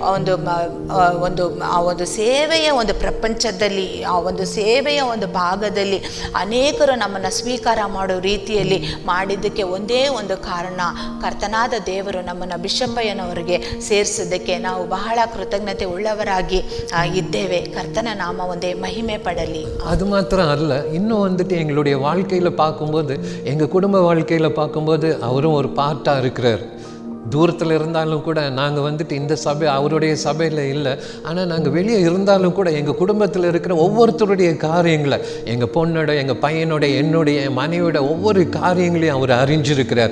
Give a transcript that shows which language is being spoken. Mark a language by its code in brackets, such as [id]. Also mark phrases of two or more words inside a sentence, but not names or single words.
[kn] ಒಂದು ಸೇವೆಯ ಒಂದು ಪ್ರಪಂಚದಲ್ಲಿ, ಆ ಒಂದು ಸೇವೆಯ ಒಂದು ಭಾಗದಲ್ಲಿ ಅನೇಕರು ನಮ್ಮನ್ನು ಸ್ವೀಕಾರ ಮಾಡೋ ರೀತಿಯಲ್ಲಿ ಮಾಡಿದ್ದಕ್ಕೆ ಒಂದೇ ಒಂದು ಕಾರಣ, ಕರ್ತನಾದ ದೇವರು ನಮ್ಮನ್ನು ಬಿಷಪ್ಪಯ್ಯನವರಿಗೆ ಸೇರಿಸಿದ್ದಕ್ಕೆ ನಾವು ಬಹಳ ಕೃತಜ್ಞತೆ ಉಳ್ಳವರಾಗಿ ಇದ್ದೇವೆ. [ta] கர்த்தன நாம வந்து மகிமை படலி. அது மாத்திரம் அல்ல, இன்னும் வந்துட்டு எங்களுடைய வாழ்க்கையில் பார்க்கும்போது, எங்கள் குடும்ப வாழ்க்கையில் பார்க்கும்போது அவரும் ஒரு பார்ட்டாக இருக்கிறார். தூரத்தில் இருந்தாலும் கூட நாங்கள் வந்துட்டு இந்த சபை அவருடைய சபையில் இல்லை, ஆனால் நாங்கள் வெளியே இருந்தாலும் கூட எங்கள் குடும்பத்தில் இருக்கிற ஒவ்வொருத்தருடைய காரியங்களை, எங்கள் பொண்ணோட, எங்கள் பையனோட, என்னுடைய, என் மனைவியோட ஒவ்வொரு காரியங்களையும் அவர் அறிஞ்சிருக்கிறார்.